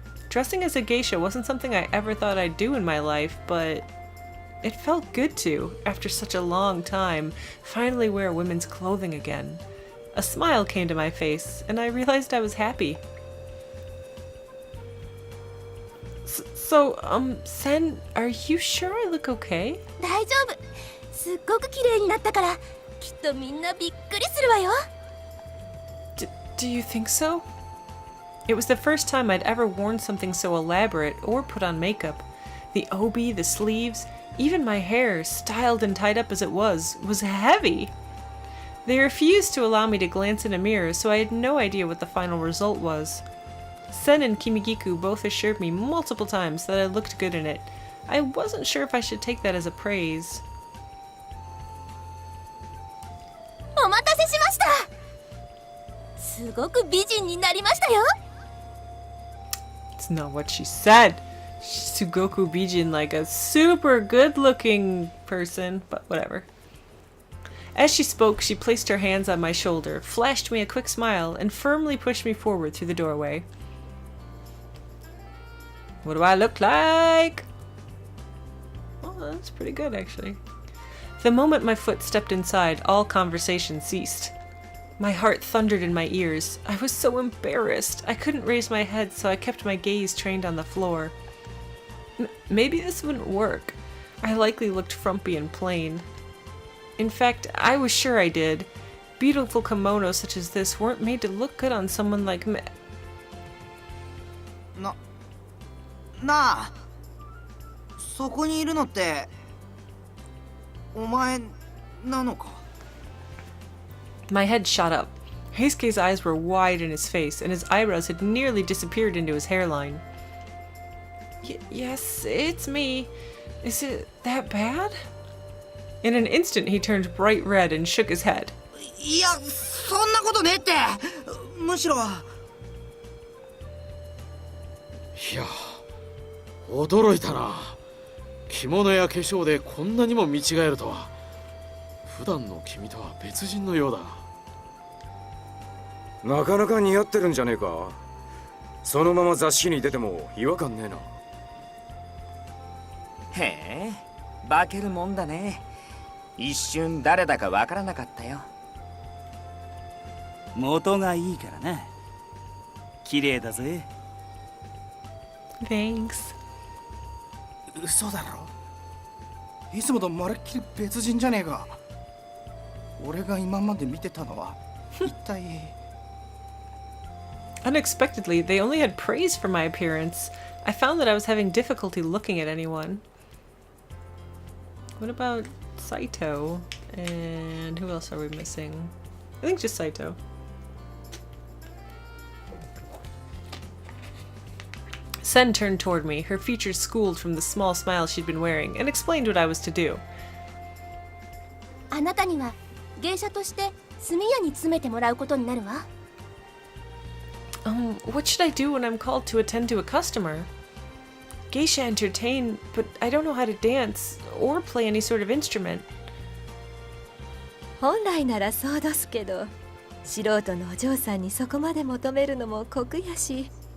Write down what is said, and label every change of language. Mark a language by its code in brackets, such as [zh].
[en] Dressing as a geisha wasn't something I ever thought I'd do in my life, but it felt good to, after such a long time, finally wear women's clothing again. A smile came to my face, and I realized I was happy. So, Sen, are you sure I look okay? [ja] 大丈夫。すっごく綺麗になったから、きっとみんなびっくりするわよ。 [en] Do you think so? It was the first time I'd ever worn something so elaborate or put on makeup. The obi, the sleeves, even my hair, styled and tied up as it was heavy. They refused to allow me to glance in a mirror, so I had no idea what the final result was. Sen and Kimigiku both assured me multiple times that I looked good in it. I wasn't sure if I should take that as a praise. [ja] お待たせしました。すごく美人になりましたよ。 [en] It's not what she said. [ja] Sugoku Bijin, [en] like a super good-looking person, but whatever. As she spoke, she placed her hands on my shoulder, flashed me a quick smile, and firmly pushed me forward through the doorway. What do I look like? Well, that's pretty good, actually. The moment my foot stepped inside, all conversation ceased. My heart thundered in my ears. I was so embarrassed. I couldn't raise my head, so I kept my gaze trained on the floor. Maybe this wouldn't work. I likely looked frumpy and plain. In fact, I was sure I did. Beautiful kimonos such as this weren't made to look good on someone like me. [ja] なあ、そこにいるのってお前なのか? [en] My head shot up. Heisuke's eyes were wide in his face, and his eyebrows had nearly disappeared into his hairline. Yes, it's me. Is it that bad? In an instant, he turned bright red and shook his head. [ja] いや、そんなことねえって。むしろ。いや、驚いたな。着物や化粧でこんなにも見違えるとは。普段の君とは別人のようだ。なかなか似合ってるんじゃねえか。そのまま雑誌に出ても違和感ねえな。へえ、化けるもんだね。一瞬誰だかわからなかったよ。元がいいからな。綺麗だぜ。 [en] Thanks. [ja] 嘘だろ。いつもとまるっきり別人じゃねえか。俺が今まで見てたのは一体 [en] Unexpectedly, they only had praise for my appearance. I found that I was having difficulty looking at anyone. What about Saito? And who else are we missing? I think just Saito. Sen turned toward me, her features schooled from the small smile she'd been wearing, and explained what I was to do. [ja] あなたには芸者として炭屋に詰めてもらうことになるわ。 [en] What should I do when I'm called to attend to a customer? Geisha entertain, but I don't know how to dance or play any sort of instrument. [ja] 本来ならそうどすけど、素人のお嬢さんにそこまで求めるのも酷やし。